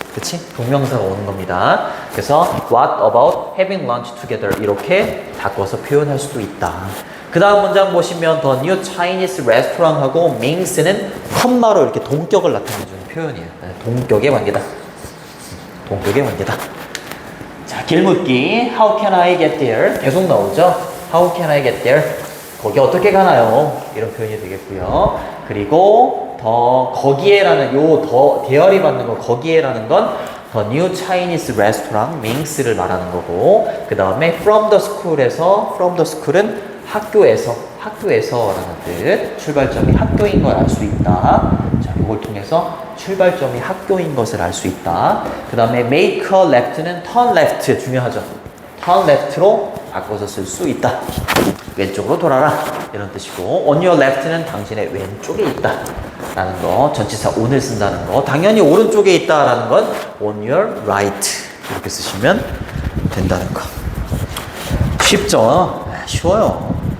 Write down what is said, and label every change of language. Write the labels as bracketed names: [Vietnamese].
[Korean] 그치? 동명사가 오는 겁니다. 그래서 [English] what about having lunch together [Korean] 이렇게 바꿔서 표현할 수도 있다. 그 다음 문장 보시면 The new Chinese restaurant하고 Mings는 컴마로 이렇게 동격을 나타내주는 표현이에요. 동격의 관계다. 동격의 관계다. 자, 길묻기 [English] How can I get there? [Korean] 계속 나오죠? [English] How can I get there? [Korean] 거기 어떻게 가나요? 이런 표현이 되겠고요. 그리고 더 거기에라는 더 대열이 받는 거 거기에라는 건 The New Chinese Restaurant Mings를 말하는 거고 그 다음에 [English] From the School [Korean] 에서 From the School은 학교에서라는 뜻 출발점이 학교인 걸 알 수 있다. 자, 이걸 통해서 출발점이 학교인 것을 알 수 있다. 그 다음에 [English] Make a Left [Korean] 는 [English] Turn Left [Korean] 중요하죠. [English] Turn Left [Korean] 로 바꿔서 쓸 수 있다. 왼쪽으로 돌아라 이런 뜻이고 [English] On your left [Korean] 는 당신의 왼쪽에 있다 라는 거 전치사 on을 쓴다는 거 당연히 오른쪽에 있다 라는 건 [English] on your right [Korean] 이렇게 쓰시면 된다는 거 쉽죠? 쉬워요.